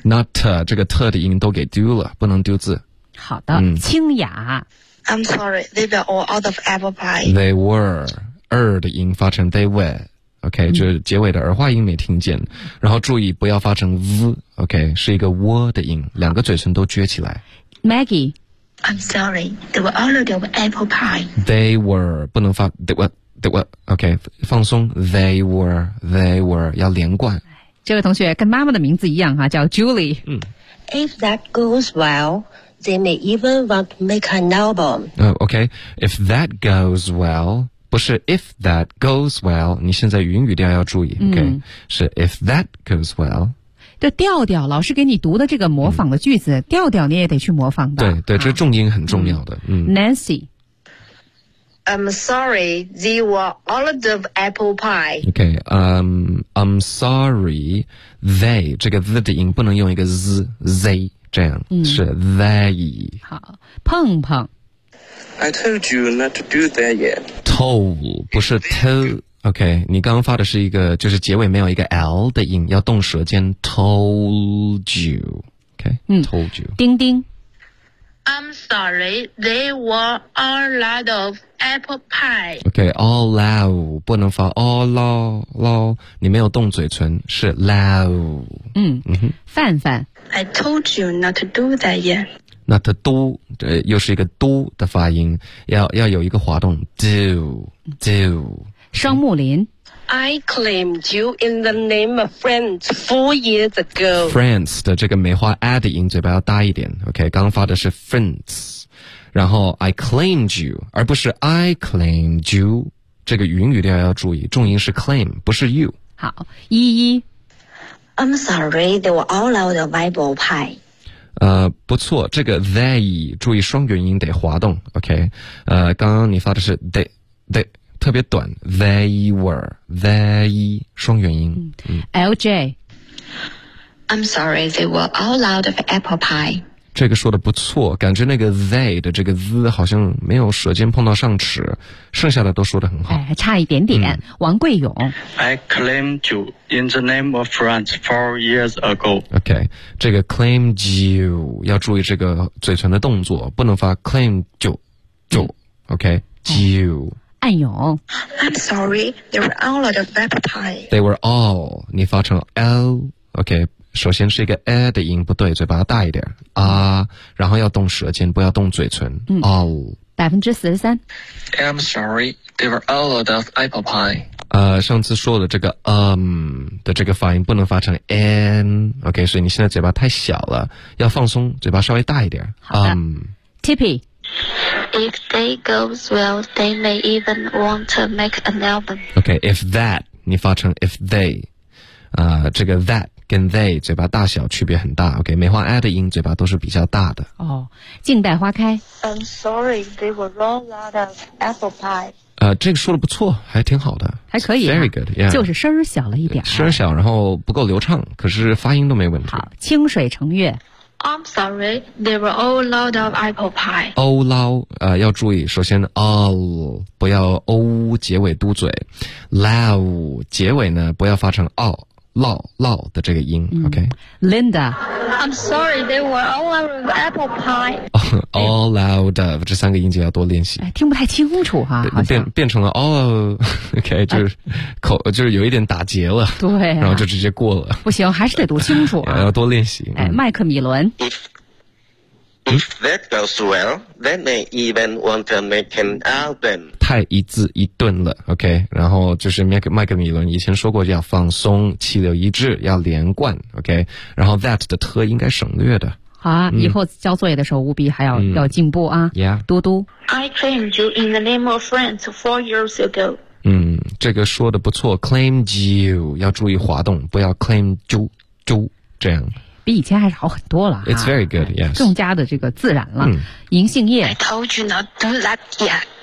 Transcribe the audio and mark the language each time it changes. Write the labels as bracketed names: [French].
[Chinese] not 这个 特 的音都给丢了不能丢字好的清雅 [English] I'm sorry, they were all out of apple pie. They were, [Chinese] 的音发成 [English] they were, [Chinese] OK,就是结尾的儿化音没听见。然后注意不要发成 v, OK, 是一个 w 的音两个嘴唇都撅起来。 [English] Maggie, I'm sorry, they were all out of apple pie. They were, [Chinese] 不能发 [English] they were, [Chinese] OK, 放松 [English] they were, [Chinese] 要连贯。这位同学跟妈妈的名字一样哈、叫 Julie。 [English] If that goes well,They may even want to make an album. Oh, okay. If that goes well, 不是 if that goes well, [Chinese] 你现在语音语调要注意、 [English] okay? 是 if that goes well. [Chinese] 这调调老师给你读的这个模仿的句子，调调你也得去模仿的。对对，这重音很重要的。 [English] Nancy, I'm sorry, they were all out of apple pie. Okay, I'm sorry, they [Chinese] 这个 z 的音不能用一个 z z 这样，是 they。好，碰碰。 [English] I told you not to do that yet. [Chinese] Told 不是 told。OK, 你刚刚发的是一个就是结尾没有一个 L 的音，要动舌尖 [English] told you, [Chinese] OK,、told you. 丁丁。 [English] I'm sorry, they were all out of apple pie. OK, all out, [Chinese] 不能发 [English] all low, low, [Chinese] 你没有动嘴唇是 [English] low. [Chinese] 范范。 [English] I told you not to do that yet. [Chinese] 那它都这又是一个都的发音，要有一个滑动 do 双木林。 [English] I claimed you in the name of friends 4 years ago. [Chinese] Friends 的这个梅花 add 的音嘴巴要大一点。OK, 刚发的是 friends, 然后 [English] I claimed you, [Chinese] 而不是 [English] I claimed you, [Chinese] 这个云语调要注意，重音是 claim, 不是 you. 好，依依。 [English] I'm sorry, they were all out of apple pie. [Chinese] 不错，这个 they 注意双元音得滑动 ，OK。刚刚你发的是 they 特别短 ，they 双元音。 [English] LJ, I'm sorry, they were all out of apple pie。 [Chinese] 这个说的不错，感觉那个 they 的这个 z 好像没有舌尖碰到上齿，剩下的都说的很好。哎，还差一点点。王贵勇 [English] ，I claimed you. In the name of France 4 years ago. [Chinese] OK, 这个 [English] claim you [Chinese] 要注意这个嘴唇的动作，不能发 claim 就 OK, you. 暗涌。 [English] I'm sorry, they were all out of apple pie. They were all, [Chinese] 你发成 L, OK, 首先是一个 A 的音不对，嘴巴大一点 ,A, 然后要动舌尖，不要动嘴唇 ,all. 43%。 [English] I'm sorry, they were all out of apple pie. [Chinese] 上次说的这个的这个发音不能发成 n,OK,、所以你现在嘴巴太小了，要放松，嘴巴稍微大一点。 [English] Tippy, if they goes well, they may even want to make an album. [Chinese] OK, [English] if that, [Chinese] 你发成 [English] if they, [Chinese] 这个 that 跟 they 嘴巴大小区别很大 ,OK, 梅花 add 的音嘴巴都是比较大的。静待花开。 [English] I'm sorry, they were all out of apple pie. [Chinese] 这个说的不错，还挺好的，还可以、 [English] very good, yeah, [Chinese] 就是声小了一点，声小然后不够流畅，可是发音都没问题。好，清水成月。 [English] I'm sorry, they were all out of apple pie. All out, [Chinese] 要注意，首先 all, 不要 o 结尾嘟嘴， low 结尾呢不要发成 all,老的这个音、OK? [English] Linda, I'm sorry, they were all out of apple pie. [Chinese] All out of, 这三个音节要多练习。听不太清楚哈、变成了 [English] all out, [Chinese] OK, 就是、口就是有一点打结了。对、然后就直接过了。不行，还是得读清楚、要多练习。麦克米伦。 [English] If that goes well, they may even want to make an album. [Chinese] 太一字一顿了 ,OK? 然后就是麦克米伦以前说过要放松，气流一致，要连贯 ,OK? 然后 that 的特应该省略的。好啊、以后交作业的时候务必还要、要进步啊。 [English] Yeah. [Chinese] 嘟嘟。 [English] I claimed you in the name of friends 4 years ago. [Chinese] 这个说的不错 , [English] claimed you, [Chinese] 要注意滑动，不要 claim 就这样。比以前还是好很多了、 [English] It's very good, yes. [Chinese] 更加的这个自然了。银杏叶。 [English] I told you not to do that yet.